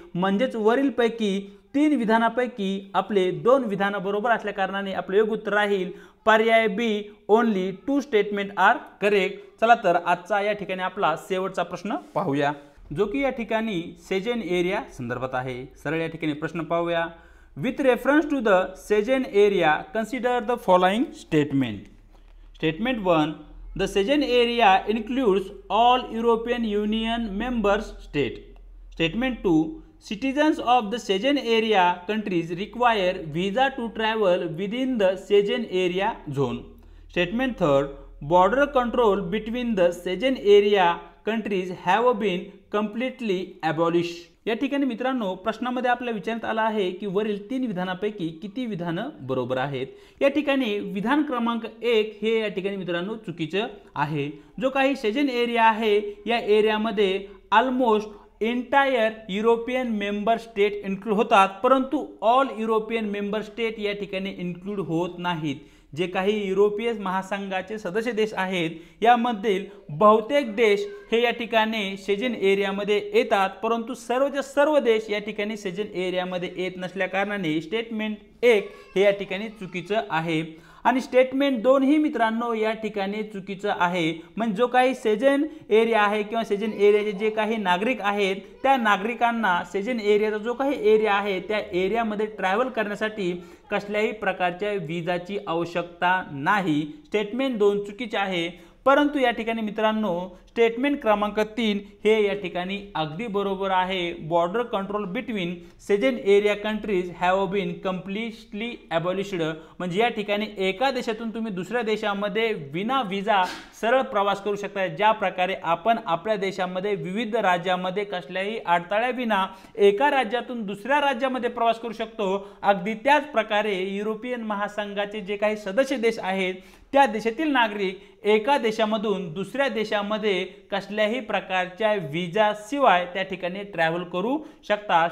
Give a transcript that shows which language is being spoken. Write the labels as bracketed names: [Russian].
[Marathi] म्हणजेच वरीलपैकी 3 विधानापैकी आपले 2 विधानं बरोबर असल्या कारणाने आपले योग्य उत्तर राहील पर्याय बी [English] Only 2 statement are correct. [Marathi] चला तर आजचा या ठिकाणी आपला शेवटचा प्रश्न पाहूया, जो की या ठिकाणी सेजन एरिया संदर्भात आहे। सरळ या ठिकाणी प्रश्न पाहूया। [English] With reference to the Schezwan area consider the following statement. Statement 1 the Schezwan area includes all European union members state. Statement 2 citizens of the Schengen area countries require visa to travel within the Schengen area zone. Statement 3 border control between the Schengen area countries have been completely abolished. [Marathi] या ठिकाणी मित्रांनो प्रश्नामध्ये आपल्याला विचारण्यात आला आहे की वरील 3 विधानापैकी किती विधानं बरोबर आहेत। या ठिकाणी विधान क्रमांक 1 हे या ठिकाणी मित्रांनो चुकीचं आहे। जो काही सेजन एरिया आहे या एरियामध्ये almost entire European member state include होतात, परंतु ऑल युरोपियन मेंबर स्टेट या ठिकाणी इन्क्लूड होत नाहीत। जे काही युरोपीय महासंघाचे सदस्य देश आहेत यामधील बहुतेक देश हे या ठिकाणी सेजन एरियामध्ये येतात, परंतु सर्वच्या सर्व देश या ठिकाणी सेजन एरियामध्ये येत नसल्या कारणाने स्टेटमेंट 1 हे या ठिकाणी चुकीचं आहे। आणि स्टेटमेंट 2 ही मित्रांनो या ठिकाणी चुकीचं आहे। म्हणजे जो काही सेजन एरिया आहे किंवा सेजन एरियाचे जे काही नागरिक आहेत त्या नागरिकांना सेजन एरियाचा जो काही एरिया आहे त्या एरियामध्ये ट्रॅव्हल करण्यासाठी कसल्याही प्रकारच्या विजाची आवश्यकता नाही। स्टेटमेंट 2 चुकीचे आहे, परंतु या ठिकाणी मित्रांनो स्टेटमेंट क्रमांक 3 हे या ठिकाणी अगदी बरोबर आहे। [English] Border control between Schezwan area countries have bin completely abolished. [Marathi] म्हणजे या ठिकाणी एका देशातून तुम्ही दुसऱ्या देशामध्ये विना विजा सरळ प्रवास करू शकता। ज्या प्रकारे आपण आपल्या देशामध्ये विविध राज्यामध्ये कसल्याही अडथळ्याविना एका राज्यातून दुसऱ्या राज्यामध्ये प्रवास करू शकतो, अगदी त्याच प्रकारे युरोपियन महासंघाचे जे काही सदस्य देश आहेत त्या देशातील नागरिक एका देशामधून दुसऱ्या देशामध्ये कसल्याही प्रकारच्या विजा शिवाय त्या ठिकाणी ट्रॅव्हल करू शकता।